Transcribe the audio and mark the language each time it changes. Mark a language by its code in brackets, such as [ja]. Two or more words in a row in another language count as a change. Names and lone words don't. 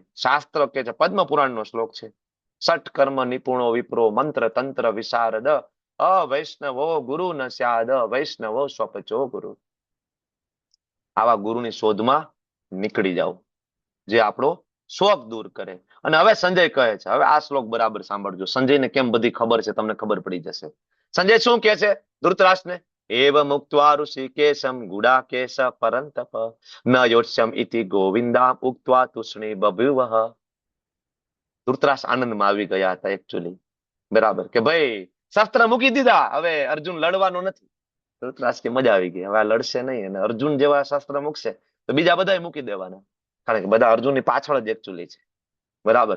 [gu] શાસ્ત્ર કે છે, પદ્મ પુરાણનો શ્લોક છે, [sa] षट कर्म निपुणो विप्रो मंत्र तंत्र विशारद अवैष्णवो गुरु न स्याद वैष्णवो स्वपचो गुरु. [gu] આવા ગુરુની શોધમાં નીકળી જાઓ, જે આપણો શોક દૂર કરે. અને હવે સંજય કહે છે, હવે આ શ્લોક બરાબર સાંભળજો. સંજયને કેમ બધી ખબર છે તમને ખબર પડી જશે. સંજય શું કહે છે ધૃતરાષ્ટ્રને? [sa] एवम् उक्त्वा ऋषिकेशं गुडाकेश परन्तप न योत्स्यम् इति गोविन्दाम् उक्त्वा तूष्णी बभूवः. [gu] ધૃતરાષ્ટ્ર આનંદમાં આવી ગયા હતા એકચ્યુઅલી, બરાબર, કે ભાઈ શસ્ત્ર મૂકી દીધા, હવે અર્જુન લડવાનો નથી. ધૃતરાષ્ટ્ર કે મજા આવી ગઈ, હવે આ લડશે નહીં, અને અર્જુન જેવા શસ્ત્ર મૂકશે તો બીજા બધા મૂકી દેવાના, કારણ કે બધા અર્જુનની પાછળ જ એકચ્યુઅલી છે, બરાબર.